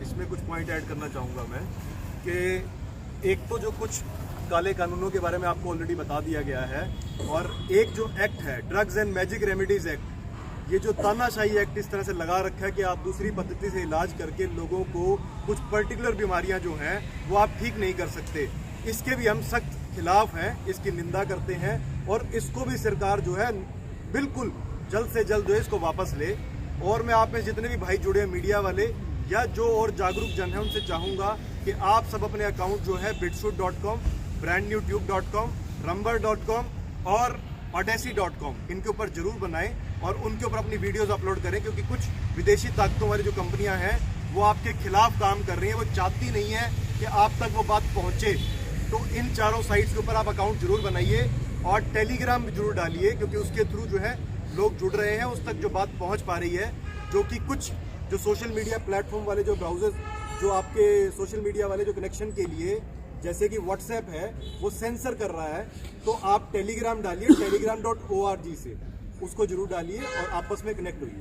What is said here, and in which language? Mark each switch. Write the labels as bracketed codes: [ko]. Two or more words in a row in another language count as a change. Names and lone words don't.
[hi] इसमें कुछ पॉइंट ऐड करना चाहूँगा मैं कि एक तो जो कुछ काले कानूनों के बारे में आपको ऑलरेडी बता दिया गया है, और एक जो एक्ट है ड्रग्स एंड मैजिक रेमेडीज एक्ट, ये जो तानाशाही एक्ट इस तरह से लगा रखा है कि आप दूसरी पद्धति से इलाज करके लोगों को कुछ पर्टिकुलर बीमारियां जो हैं वो आप ठीक नहीं कर सकते, इसके भी हम सख्त खिलाफ हैं, इसकी निंदा करते हैं और इसको भी सरकार जो है बिल्कुल जल्द से जल्द जो है इसको वापस ले। और मैं आप में जितने भी भाई जुड़े हैं मीडिया वाले या जो और जागरूक जन है उनसे चाहूँगा कि आप सब अपने अकाउंट जो है bitshoot.com, brandnewtube.com, rumble.com और odyssey.com इनके ऊपर जरूर बनाएं और उनके ऊपर अपनी वीडियोस अपलोड करें, क्योंकि कुछ विदेशी ताकतों वाली जो कंपनियां हैं वो आपके खिलाफ काम कर रही हैं, वो चाहती नहीं है कि आप तक वो बात पहुंचे। तो इन चारों साइट्स के ऊपर आप अकाउंट जरूर बनाइए और टेलीग्राम भी जरूर डालिए, क्योंकि उसके थ्रू जो है लोग जुड़ रहे हैं, उस तक जो बात पहुंच पा रही है, जो कि कुछ जो [en] social media platform [hi] वाले जो ब्राउजर जो आपके [en] social media [hi] वाले जो कनेक्शन के लिए जैसे कि व्हाट्सएप है वो सेंसर कर रहा है, तो आप टेलीग्राम डालिए, telegram.org से उसको जरूर डालिए और आपस में कनेक्ट होइए।